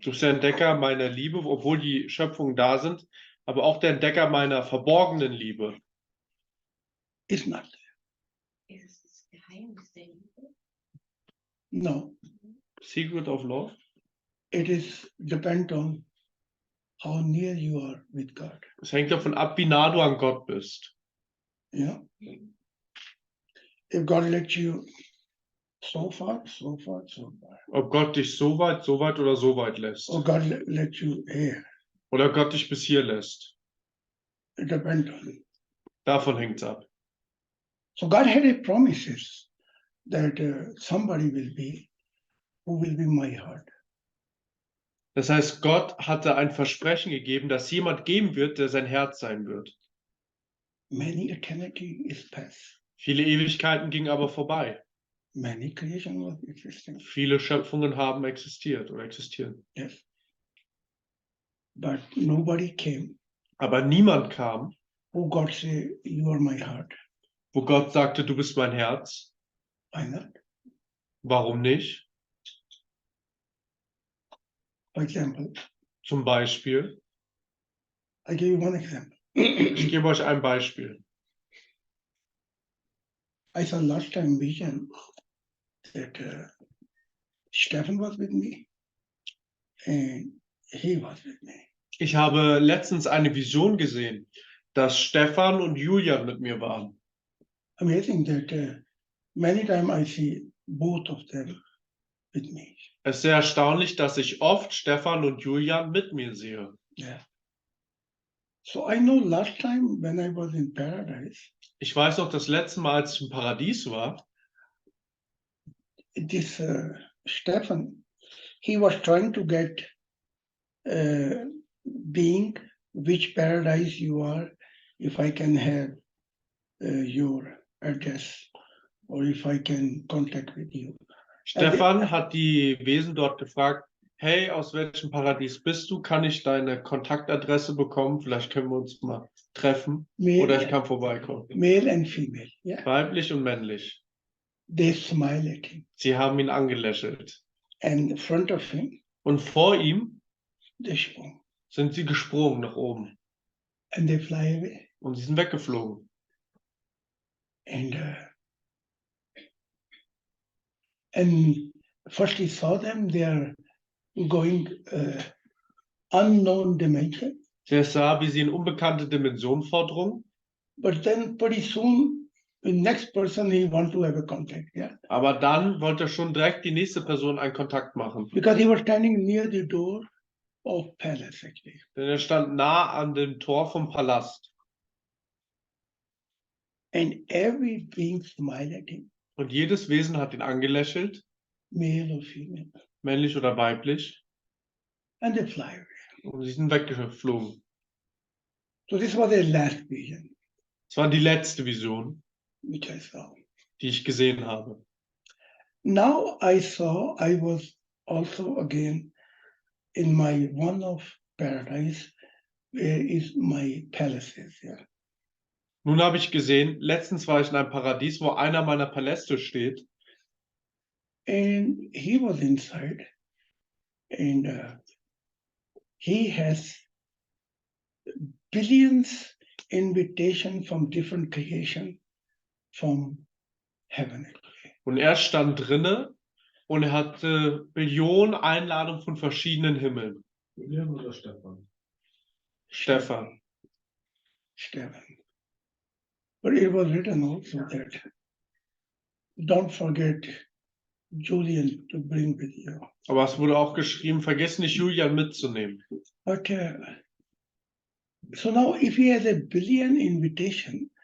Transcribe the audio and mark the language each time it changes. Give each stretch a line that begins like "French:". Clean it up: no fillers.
German: Du bist der Entdecker meiner Liebe, obwohl die Schöpfungen da sind, aber auch der Entdecker meiner verborgenen Liebe.
English: It's not there.
German: Ist es das Geheimnis der Liebe?
English: No, Secret of Love? it is depend on how near you are with God.
German: Es hängt davon ab, wie nah du an Gott bist.
English: Yeah. If God lets you so far, so far, so far,
German: Ob Gott dich so weit oder so weit lässt.
English: or God let you here,
German: Oder Gott dich bis hier lässt.
English: it depends on.
German: Davon hängt es ab.
English: So God had a promises that somebody will be who will be my heart.
German: Das heißt, Gott hatte ein Versprechen gegeben, dass jemand geben wird, der sein Herz sein wird.
English: Many eternity is past.
German: Viele Ewigkeiten gingen aber vorbei.
English: Many creation was existing.
German: Viele Schöpfungen haben existiert oder existieren.
English: Yes. But nobody came
German: Aber niemand kam,
English: who God say, you are my heart.
German: wo Gott sagte, du bist mein Herz.
English: Why not?
German: Warum nicht?
English: For example,
German: Zum Beispiel,
English: I give you one example.
German: ich gebe euch ein Beispiel.
English: I saw last time vision that Stephen was with me and he was with me.
German: Ich habe letztens eine Vision gesehen, dass Stefan und Julian mit mir waren.
English: Amazing that many times I see both of them with me.
German: Es ist sehr erstaunlich, dass ich oft Stefan und Julian mit mir sehe.
English: Yeah. So I know last time when I was in paradise,
German: Ich weiß noch, das letzte Mal, als ich im Paradies war,
English: this Stephen, he was trying to get being which paradise you are, if I can have your address or if I can contact with you.
German: Stefan hat die Wesen dort gefragt, hey, aus welchem Paradies bist du? Kann ich deine Kontaktadresse bekommen? Vielleicht können wir uns mal treffen. Oder ich kann vorbeikommen.
English: male and female. Yeah,
German: Weiblich und männlich.
English: they smile at him,
German: Sie haben ihn angelächelt.
English: and in front of him,
German: Und vor ihm
English: they sprung,
German: sind sie gesprungen nach oben.
English: and they fly away.
German: Und sie sind weggeflogen.
English: And first he saw them, they are going unknown dimension,
German: Er sah, wie sie in unbekannte Dimensionen vordrungen.
English: but then pretty soon, the next person he want to have a contact, yeah,
German: Aber dann wollte er schon direkt die nächste Person einen Kontakt machen.
English: because he was standing near the door of palace actually.
German: Denn er stand nah an dem Tor vom Palast.
English: And every being smiled at him,
German: Und jedes Wesen hat ihn angelächelt,
English: male or female,
German: männlich oder weiblich.
English: and they fly away.
German: Und sie sind weggeflogen.
English: So this was the last vision
German: Das war die letzte Vision,
English: which I saw.
German: die ich gesehen habe.
English: Now I was also again in my one of paradise, where is my palaces, yeah.
German: Nun habe ich gesehen, letztens war ich in einem Paradies, wo einer meiner Paläste steht.
English: And he was inside, and he has billions invitation from different creation from heaven.
German: Und er stand drinne und er hatte Billionen Einladungen von verschiedenen Himmeln. Julian oder Stefan? Stefan.
English: Stephen. But it was written also that don't forget Julian to bring with you.
German: Aber es wurde auch geschrieben, vergiss nicht, Julian mitzunehmen.
English: But so now if he has a billion invitation,